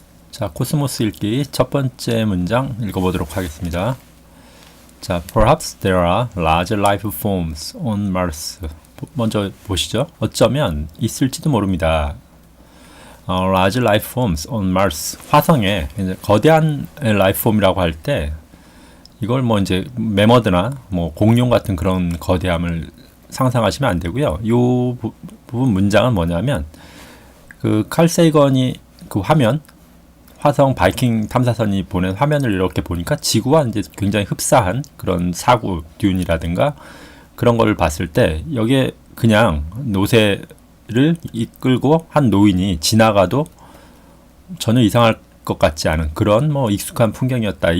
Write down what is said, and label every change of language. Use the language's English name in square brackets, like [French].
[Korean] 자, 코스모스 읽기 첫 번째 문장 읽어보도록 하겠습니다. [English] 자, perhaps there are large life forms on Mars. [Korean] 먼저 보시죠. 어쩌면 있을지도 모릅니다. [English] large life forms on Mars. [Korean] 화성에 이제 거대한 라이프 폼이라고 할 때 이걸 뭐 이제 매머드나 뭐 공룡 같은 그런 거대함을 상상하시면 안 되고요. 이 부분 문장은 뭐냐면 그 칼 세이건이 그 화면 화성 바이킹 탐사선이 보낸 화면을 이렇게 보니까 지구와 이제 굉장히 흡사한 그런 사구 듄이라든가 그런 걸 봤을 때 여기에 그냥 노새를 이끌고 한 노인이 지나가도 전혀 이상할 것 같지 않은 그런 뭐 익숙한 풍경이었다.